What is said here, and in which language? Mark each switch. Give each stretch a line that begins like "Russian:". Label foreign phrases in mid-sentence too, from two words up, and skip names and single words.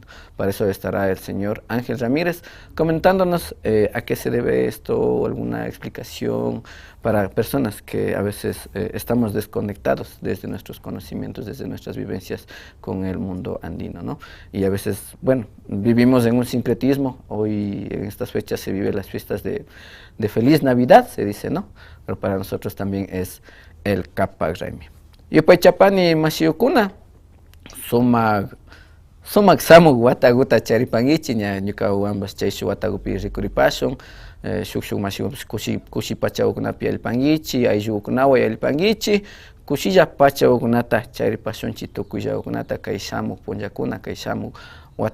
Spanish: Para eso estará el señor Ángel Ramírez comentándonos a qué se debe esto, alguna explicación para personas que a veces estamos desconectados desde nuestros conocimientos, desde nuestras vivencias con el mundo andino, ¿no? Y a veces, bueno, vivimos en un sincretismo. Hoy en estas fechas se viven las fiestas de Feliz Navidad, se dice, ¿no? Pero para nosotros también es el Capac Raymi. Y pues
Quechua: chapani masiukuna sumak samuk wataguta charipangichi ña ñuka ambas chayshu watagupi rikuripashun shuk masiukunapish kushi pachawkunapi allipankichi, ayllukunawan allipankichi, kushilla pachawkunata charipashunchi tukuyllakunata kay shamuk punllakuna, kay shamuk watawakuna.